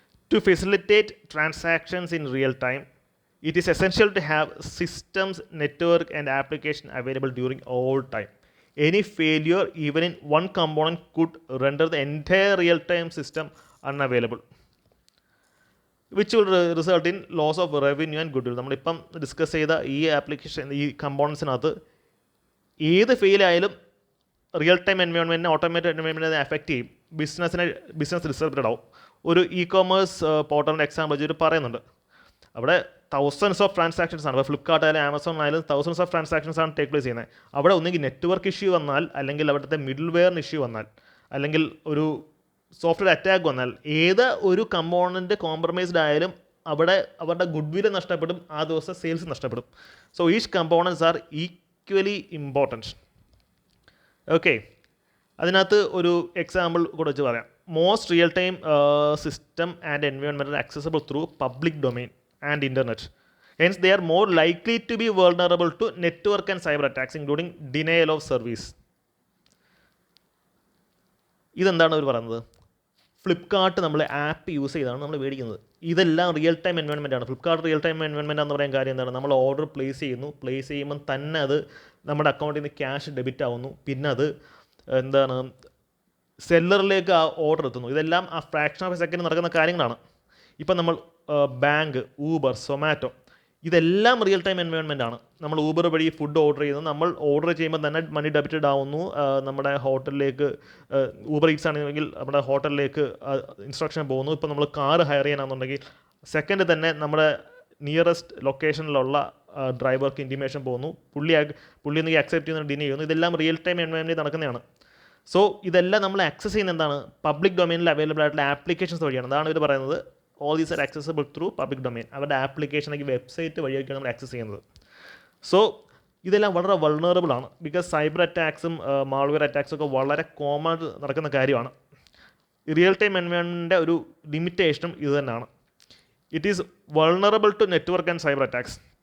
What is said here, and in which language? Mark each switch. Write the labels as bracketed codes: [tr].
[en] To facilitate transactions in real time, it is essential to have systems, network and application available during all time. Any failure, even in one component, could render the entire real-time system unavailable, which will result in loss of revenue and goodwill. [ml] നമ്മളിപ്പം discuss ചെയ്ത ഈ application, ഈ കമ്പോണൻസിനകത്ത് ഏത് fail ആയാലും real time എൻവയോൺമെൻറ്റിനെ, automated എൻവയോൺമെൻറ്റിനെ effect ചെയ്യും. Business disturbed ആവും. ഒരു e-commerce പോർട്ടലിൻ്റെ example വെച്ചിട്ട് പറയുന്നുണ്ട്. അവിടെ തൗസൻഡ്സ് ഓഫ് ട്രാൻസാക്ഷൻസ് ആണ്. ഇപ്പോൾ ഫ്ലിപ്കാർട്ട് ആയാലും ആമസോൺ ആയാലും തൗസൻഡ്സ് ഓഫ് ട്രാൻസാക്ഷൻസ് ആണ് ടേക്ക് പ്ലേസ് ചെയ്യുന്നത്. അവിടെ ഒന്നുകിൽ നെറ്റ്വർക്ക് ഇഷ്യൂ വന്നാൽ, അല്ലെങ്കിൽ അവിടുത്തെ മിഡിൽ വെയറിന് ഇഷ്യൂ വന്നാൽ, അല്ലെങ്കിൽ ഒരു സോഫ്റ്റ്വെയർ അറ്റാക്ക് വന്നാൽ, ഏത് ഒരു കമ്പോണൻറ്റ് കോംപ്രമൈസ്ഡ് ആയാലും അവിടെ അവരുടെ ഗുഡ് വില്ല് നഷ്ടപ്പെടും, ആ ദിവസം സെയിൽസ് നഷ്ടപ്പെടും. [en] So each components are equally important. [ml] Okay, അതിനകത്ത് ഒരു എക്സാമ്പിൾ കൂടെ വെച്ച് പറയാം. [en] Most real time system and environment accessible through public domain and internet. Hence, they are more likely to be vulnerable to network and cyber attacks, including denial of service. [ml] ഇതെന്താണ് അവർ പറയുന്നത്? ഫ്ലിപ്കാർട്ട് നമ്മൾ app use ചെയ്താണ് നമ്മൾ മേടിക്കുന്നത്. ഇതെല്ലാം real time environment ആണ്. Flipkart real time environment എന്ന് പറയാൻ കാര്യം എന്താണ്? നമ്മൾ ഓർഡർ പ്ലേസ് ചെയ്യുമ്പം തന്നെ അത് നമ്മുടെ അക്കൗണ്ടിൽ നിന്ന് ക്യാഷ് ഡെബിറ്റ് ആവുന്നു. പിന്നെ അത് എന്താണ് സെല്ലറിലേക്ക് ആ ഓർഡർ എത്തുന്നു. ഇതെല്ലാം ആ ഫ്രാക്ഷൻ ഓഫ് എ സെക്കൻഡ് നടക്കുന്ന കാര്യങ്ങളാണ്. ഇപ്പം നമ്മൾ ബാങ്ക്, ഊബർ, സൊമാറ്റോ, ഇതെല്ലാം റിയൽ ടൈം എൻവയോൺമെൻ്റ് ആണ്. നമ്മൾ ഊബർ വഴി ഫുഡ് ഓർഡർ ചെയ്യുന്നു. നമ്മൾ ഓർഡർ ചെയ്യുമ്പോൾ തന്നെ മണി ഡെബിറ്റഡ് ആവുന്നു. നമ്മുടെ ഹോട്ടലിലേക്ക് ഊബർ ഈറ്റ്സ് ആണെങ്കിൽ നമ്മുടെ ഹോട്ടലിലേക്ക് ഇൻസ്ട്രക്ഷൻ പോകുന്നു. ഇപ്പോൾ നമ്മൾ കാർ ഹയർ ചെയ്യാനാണെന്നുണ്ടെങ്കിൽ സെക്കൻഡ് തന്നെ നമ്മുടെ നിയറസ്റ്റ് ലൊക്കേഷനിലുള്ള ഡ്രൈവർക്ക് ഇൻറ്റിമേഷൻ പോകുന്നു. പുള്ളി എന്തെങ്കിലും അക്സെപ്റ്റ് ചെയ്യുന്ന ഡിനേ ചെയ്യുന്നു. ഇതെല്ലാം റിയൽ ടൈം എൻവയോൺമെൻറ്റിൽ നടക്കുന്നതാണ്. സോ ഇതെല്ലാം നമ്മൾ ആക്സസ് ചെയ്യുന്ന എന്താണ്? പബ്ലിക് ഡൊമൈനിൽ അവൈലബിൾ ആയിട്ടുള്ള ആപ്ലിക്കേഷൻസ് വഴിയാണ്. അതാണ് ഇവർ പറയുന്നത് [en] all these are accessible through public domain. [ml] അവരുടെ ആപ്ലിക്കേഷൻ അല്ലെങ്കിൽ വെബ്സൈറ്റ് വഴിയൊക്കെയാണ് നമ്മൾ ആക്സസ് ചെയ്യുന്നത്. സോ ഇതെല്ലാം വളരെ വൾണറബിൾ ആണ്. ബിക്കോസ് സൈബർ അറ്റാക്സും മാൾവെയർ അറ്റാക്സും ഒക്കെ വളരെ കോമൺ ആയിട്ട് നടക്കുന്ന കാര്യമാണ്. റിയൽ ടൈം എൻവയോൺമെൻറ്റിൻ്റെ ഒരു ലിമിറ്റേഷനും ഇത് തന്നെയാണ്. [en] It is vulnerable to network and cyber attacks.